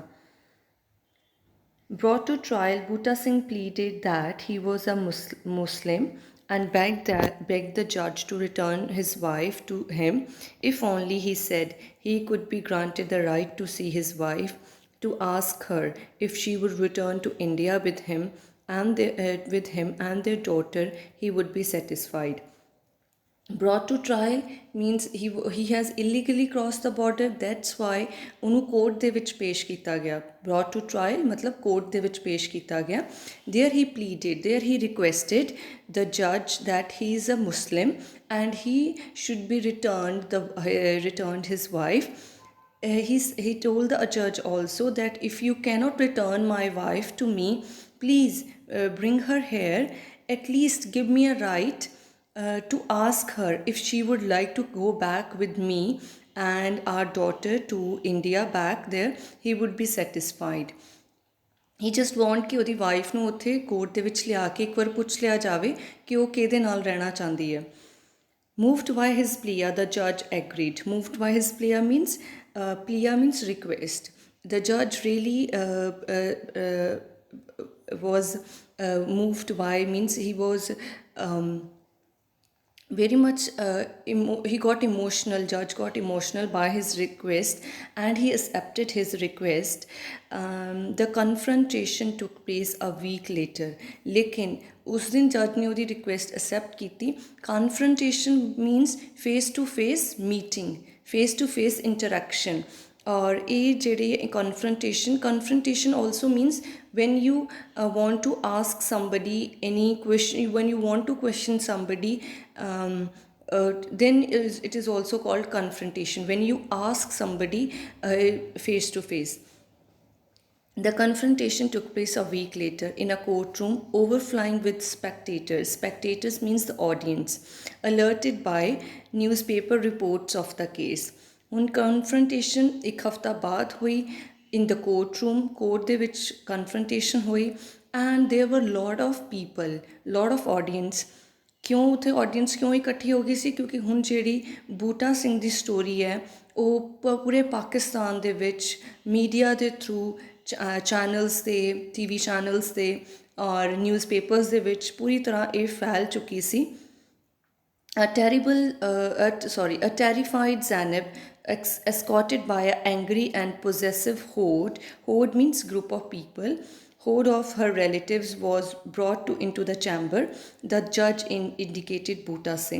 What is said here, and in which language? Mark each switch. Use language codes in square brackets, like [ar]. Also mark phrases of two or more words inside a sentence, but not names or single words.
[en] Brought to trial, Bhutta Singh pleaded that he was a Muslim and begged the judge to return his wife to him if only, he said, he could be granted the right to see his wife, to ask her if she would return to India with him and their daughter, he would be satisfied. Brought to trial means he has illegally crossed the border. That's why [pa] ਉਹਨੂੰ ਕੋਰਟ ਦੇ ਵਿੱਚ ਪੇਸ਼ ਕੀਤਾ ਗਿਆ. [en] Brought to trial [pa] ਮਤਲਬ ਕੋਰਟ ਦੇ ਵਿੱਚ ਪੇਸ਼ ਕੀਤਾ ਗਿਆ. [en] There he pleaded, there he requested the judge that he is a Muslim and he should be returned his wife. He told the judge also that if you cannot return my wife to me, please bring her here, at least give me a right to ask her if she would like to go back with me and our daughter to India back there, he would be satisfied. He just want [pa] ਕਿ ਉਹਦੀ ਵਾਈਫ ਨੂੰ ਉੱਥੇ ਕੋਰਟ ਦੇ ਵਿੱਚ ਲਿਆ ਕੇ ਇੱਕ ਵਾਰ ਪੁੱਛ ਲਿਆ ਜਾਵੇ ਕਿ ਉਹ ਕਿਹਦੇ ਨਾਲ ਰਹਿਣਾ ਚਾਹੁੰਦੀ ਹੈ. [en] Moved by his plea, the judge agreed. Moved by his plea means request. The judge really was moved by, means he was very much he got emotional. Judge got emotional by his request and he accepted his request. The confrontation took place a week later. [hi] लेकिन उस दिन जज ने उसकी [en] request accept [hi] की. [en] Confrontation means face to face meeting, face to face interaction. [pa] ਔਰ ਯੇ ਜਿਹੜੀ [en] confrontation also means when you want to ask somebody any question, when you want to question somebody, then it is also called confrontation, when you ask somebody face to face. The confrontation took place a week later in a courtroom overflowing with spectators. Spectators means the audience, alerted by newspaper reports of the case. [pa] ਹੁਣ ਕਨਫਰੰਟੇਸ਼ਨ ਇੱਕ ਹਫ਼ਤਾ ਬਾਅਦ ਹੋਈ [en] in the courtroom. [pa] ਕੋਰਟ ਦੇ ਵਿੱਚ ਕਨਫਰੰਟੇਸ਼ਨ ਹੋਈ [en] and there were lot of people, lot of audience. [pa] ਕਿਉਂ ਉੱਥੇ ਆਡੀਅנס ਕਿਉਂ ਇਕੱਠੀ ਹੋ ਗਈ ਸੀ? ਕਿਉਂਕਿ ਹੁਣ ਜਿਹੜੀ ਬੂਟਾ ਸਿੰਘ ਦੀ ਸਟੋਰੀ ਹੈ ਉਹ ਪੂਰੇ ਪਾਕਿਸਤਾਨ ਦੇ ਵਿੱਚ ਮੀਡੀਆ ਦੇ ਥਰੂ, ਚੈਨਲਸ 'ਤੇ, [en] TV channels [pa] 'ਤੇ ਔਰ ਨਿਊਜ਼ਪੇਪਰਸ ਦੇ ਵਿੱਚ ਪੂਰੀ ਤਰ੍ਹਾਂ ਇਹ ਫੈਲ ਚੁੱਕੀ ਸੀ. [en] A terrified Zainab, escorted by an angry and possessive horde. Horde means group of people. Horde of her relatives was brought into the chamber. The judge indicated Bhutta Singh.